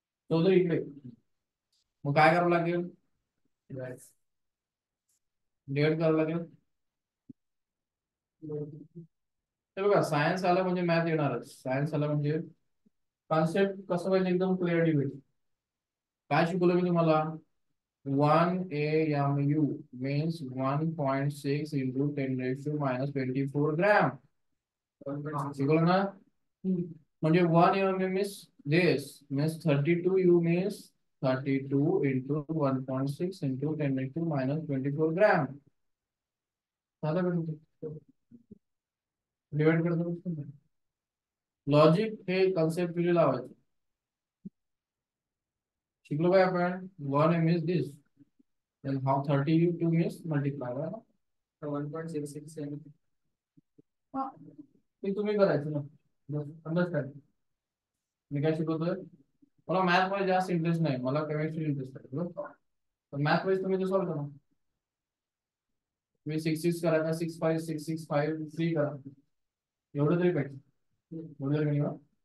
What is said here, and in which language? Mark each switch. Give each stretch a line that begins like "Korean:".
Marathi: तो जर इकडे, मग काय करावं लागेल? डिवाइड करावं लागेल. हे बघा, सायन्स आला म्हणजे मॅथ येणारच, सायन्स आला म्हणजे कॉन्सेप्ट कसं पाहिजे? एकदम क्लिअरली भेटेल. काय शिकवलं मी तुम्हाला?
English: 1 AMU means 1.6 into 10 raised to minus 24 gram.
Marathi: शिकवलं ना?
English: म्हणजे 1 AMU means this means 32U means 32 into 1.6 into 10 raised to minus 24 gram.
Marathi: साधा भेटतो, डिवाइड करतो. लॉजिक हे कन्सेप्ट लावायचं. शिकलो काय आपण
English: 1m is this, then how 32 means multiply ना. 1.667.
Marathi: हा, ते तुम्ही करायचं ना, अंडरस्टँड. मी काय शिकवतोय, मला मॅथ मध्ये जास्त इंटरेस्ट नाही, मला केमिस्ट्री इंटरेस्ट आहे बरोबर. तर मॅथ वाईज तुम्ही ते सॉल्व्ह करा. तुम्ही 6 6 करा, 6 5 6 6 5 3 करा, एवढं तरी पाहिजे, एवढं तरी मिनिमम.